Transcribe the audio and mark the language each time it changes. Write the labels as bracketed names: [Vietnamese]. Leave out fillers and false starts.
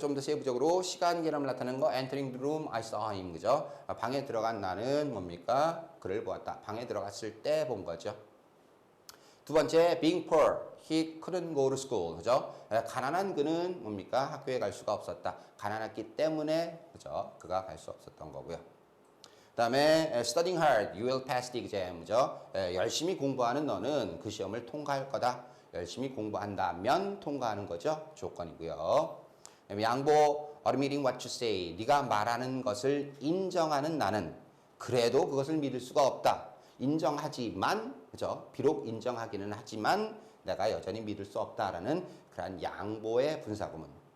[Korean] 좀 더 세부적으로 시간 개념을 나타내는 거 [English] entering the room I saw him [Korean] 그죠? 방에 들어간 나는 뭡니까? 그를 보았다. 방에 들어갔을 때 본 거죠. 두 번째 [English] being poor he couldn't go to school [Korean] 그죠? 가난한 그는 뭡니까? 학교에 갈 수가 없었다. 가난했기 때문에 그죠? 그가 갈 수 없었던 거고요. 그다음에 [English] studying hard you will pass the exam [Korean] 그죠? 열심히 공부하는 너는 그 시험을 통과할 거다. 열심히 공부한다면 통과하는 거죠. 조건이고요. 양보 [English] admitting what you say [Korean] 네가 말하는 것을 인정하는 나는 그래도 그것을 믿을 수가 없다. 인정하지만 그죠? 비록 인정하기는 하지만 내가 여전히 믿을 수 없다라는 그러한 양보의 분사구문.